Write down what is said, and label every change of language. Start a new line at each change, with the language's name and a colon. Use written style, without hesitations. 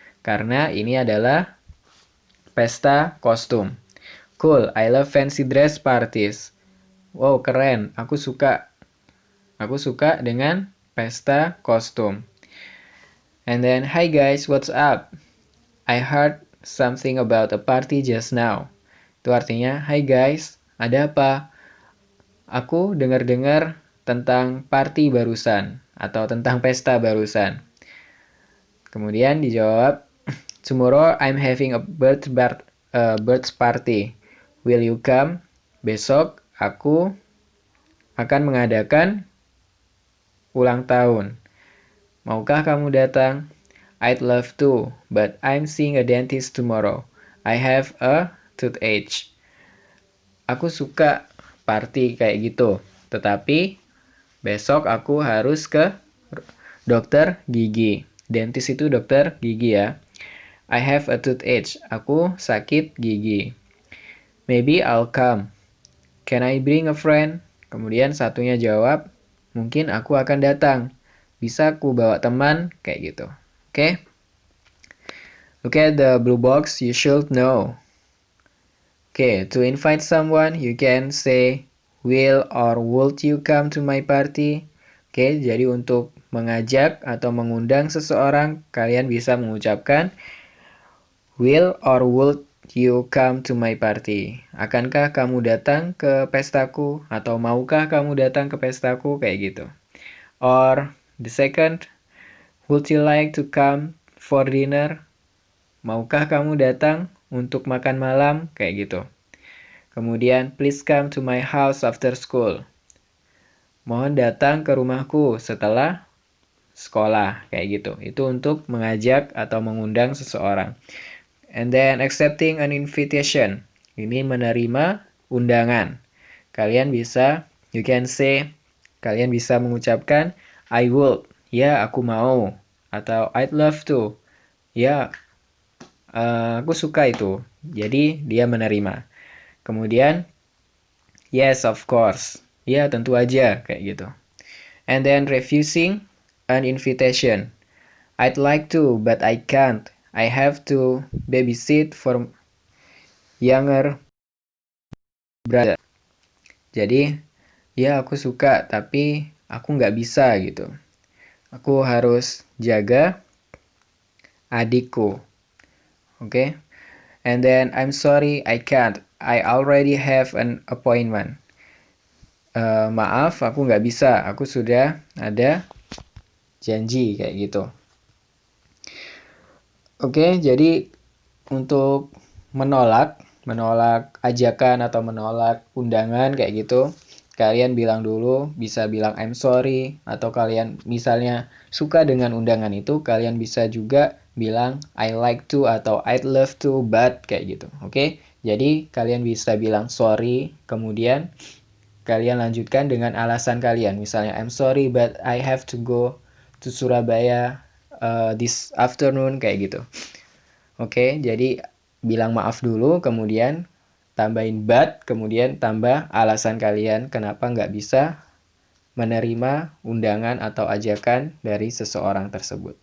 Indonesian: Karena ini adalah pesta kostum.
English: Cool, I love fancy dress parties.
Indonesian: Wow, keren. Aku suka dengan pesta kostum.
English: And then, hi guys, what's up? I heard something about a party just now.
Indonesian: Itu artinya,
English: hi guys,
Indonesian: ada apa? Aku dengar-dengar tentang party barusan atau tentang pesta barusan. Kemudian dijawab,
English: tomorrow I'm having a birthday party. Will you come?
Indonesian: besok aku akan mengadakan ulang tahun. Maukah kamu datang?
English: I'd love to, but I'm seeing a dentist tomorrow. I have a toothache.
Indonesian: Aku suka party kayak gitu, tetapi besok aku harus ke dokter gigi. Dentist itu dokter gigi ya.
English: I have a toothache.
Indonesian: Aku sakit gigi.
English: Maybe I'll come. Can I bring a friend?
Indonesian: Kemudian satunya jawab, mungkin aku akan datang. Bisa aku bawa teman? Kayak gitu. Oke?
English: Look at the blue box, you should know. Okay, to invite someone, you can say, will or would you come to my party?
Indonesian: Oke, jadi untuk mengajak atau mengundang seseorang, kalian bisa mengucapkan,
English: will or would you come to my party?
Indonesian: Akankah kamu datang ke pestaku? Atau maukah kamu datang ke pestaku? Kayak gitu.
English: Or the second, would you like to come for dinner?
Indonesian: Maukah kamu datang untuk makan malam? Kayak gitu. Kemudian,
English: please come to my house after school.
Indonesian: Mohon datang ke rumahku setelah sekolah. Kayak gitu. Itu untuk mengajak atau mengundang seseorang.
English: And then, accepting an invitation.
Indonesian: Ini menerima undangan. Kalian bisa,
English: you can say,
Indonesian: kalian bisa mengucapkan,
English: I would.
Indonesian: Ya, aku mau. Atau
English: I'd love to.
Indonesian: Ya, aku suka itu. Jadi dia menerima. Kemudian
English: yes of course.
Indonesian: Ya tentu aja kayak gitu.
English: And then refusing an invitation. I'd like to but I can't. I have to babysit for younger brother.
Indonesian: Jadi ya aku suka tapi aku nggak bisa gitu. Aku harus jaga adikku. Okay?
English: And then I'm sorry I can't. I already have an appointment.
Indonesian: Maaf, aku nggak bisa. Aku sudah ada janji kayak gitu. Oke, jadi untuk menolak ajakan atau menolak undangan kayak gitu, kalian bilang dulu, bisa bilang
English: I'm sorry,
Indonesian: atau kalian misalnya suka dengan undangan itu, kalian bisa juga bilang
English: I like to
Indonesian: atau
English: I'd love to but
Indonesian: kayak gitu. Oke, jadi kalian bisa bilang sorry, kemudian kalian lanjutkan dengan alasan kalian. Misalnya
English: I'm sorry but I have to go to Surabaya this afternoon
Indonesian: kayak gitu. Oke, jadi bilang maaf dulu, kemudian tambahin but, kemudian tambah alasan kalian kenapa nggak bisa menerima undangan atau ajakan dari seseorang tersebut.